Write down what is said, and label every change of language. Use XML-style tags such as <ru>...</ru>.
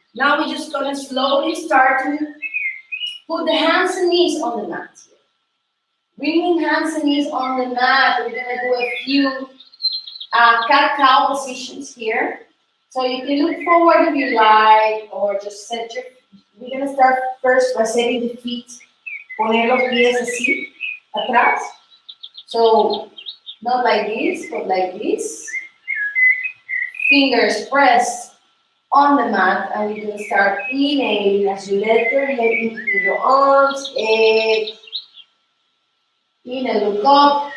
<en>Now we're just going to slowly start to put the hands and knees on the mat. Bringing hands and knees on the mat. We're going to do a few cat-cow positions here. So you can look forward if you like, or just set your. We're going to start first by setting the feet.</en> <es>Poner los pies así, atrás.</es> <en>So not like this, but like this. Fingers pressed on the mat, and we're going to start inhaling as you let your head into your arms. Inhale, look up.</en>